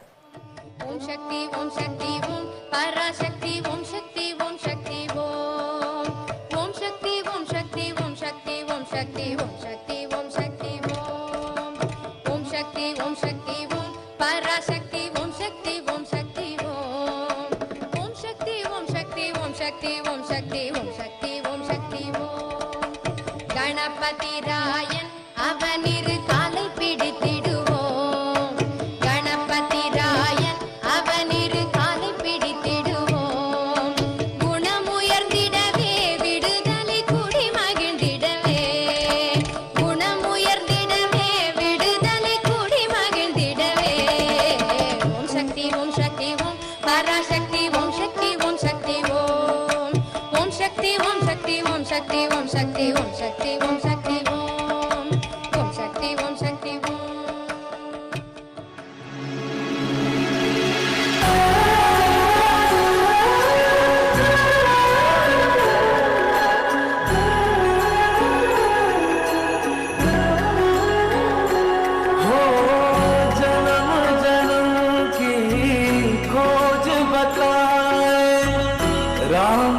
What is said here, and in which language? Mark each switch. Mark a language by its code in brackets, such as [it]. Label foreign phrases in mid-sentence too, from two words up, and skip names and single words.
[ta] ஓம் சக்தி ஓம் சக்தி ஓம் பராசக்தி ஓம் சக்தி ஓம் சக்தி ஓம் ஓம் சக்தி ஓம் சக்தி ஓம் சக்தி ஓம் சக்தி ஓம் சக்தி ஓம் சக்தி ஓம் ஓம் சக்தி ஓம் சக்தி ஓம் பராசக்தி ஓம் சக்தி ஓம் சக்தி ஓம் சக்தி ஓம் சக்தி ஓம் சக்தி ஓம் சக்தி ஓம் கணபதி ராயன் அவனிரு காலை பிடித்திடுவோம் கணபதி ராயன் அவனிரு காலை பிடித்திடுவோம் குணமுயர்ந்திடவே விடுதலை குடி மகிழ்ந்திடவே குணமுயர்ந்திடவே விடுதலை குடி மகிழ்ந்திடவே ஓம் சக்தி ஓம் சக்தி ஓம் பராசக்தி ஓம் சக்தி ஓம் சக்தி ஓம் ஓம் சக்தி ஓம் சக்தி ஓம் சக்தி ஓம் சக்தி ஓம் சக்தி ஓம் சக்தி ஓம் சக்தி ஓம் சக்தி ஓம் [hi] हो जन्म जन्म की खोज बताए राम